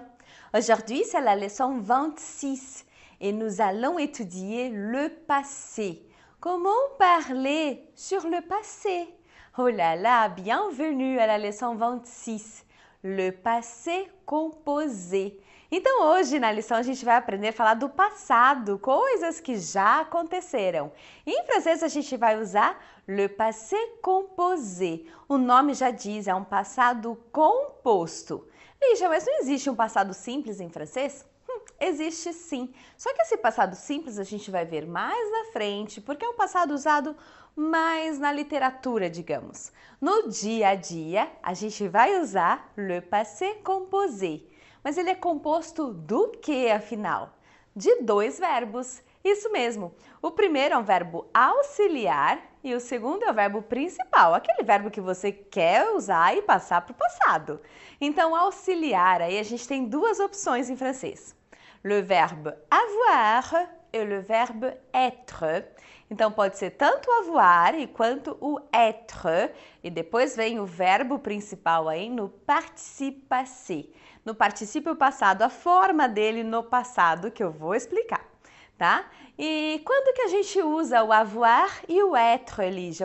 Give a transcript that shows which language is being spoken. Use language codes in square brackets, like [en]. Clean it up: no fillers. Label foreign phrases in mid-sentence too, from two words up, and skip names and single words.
[fr] Aujourd'hui, c'est la leçon 26 et nous allons étudier le passé. Comment parler sur le passé? Oh là là, bienvenue à la leção 26, le passé composé. [pt] Então, hoje na lição a gente vai aprender a falar do passado, coisas que já aconteceram. Em francês a gente vai usar [fr] le passé composé. [pt] O nome já diz, é um passado composto. Lígia, mas não existe um passado simples em francês? Existe sim. Só que esse passado simples a gente vai ver mais na frente, porque é um passado usado mais na literatura, digamos. No dia a dia, a gente vai usar [fr] le passé composé. [pt] Mas ele é composto do que, afinal? De dois verbos. Isso mesmo. O primeiro é um verbo auxiliar e o segundo é o verbo principal, aquele verbo que você quer usar e passar para o passado. Então, auxiliar, aí a gente tem duas opções em francês. [fr] Le verbe avoir e le verbe être. [pt] Então, pode ser tanto o avoir quanto o être. E depois vem o verbo principal aí no [fr] participe passé. [pt] No particípio passado, a forma dele no passado, que eu vou explicar, tá? E quando que a gente usa o avoir e o être, Lígia?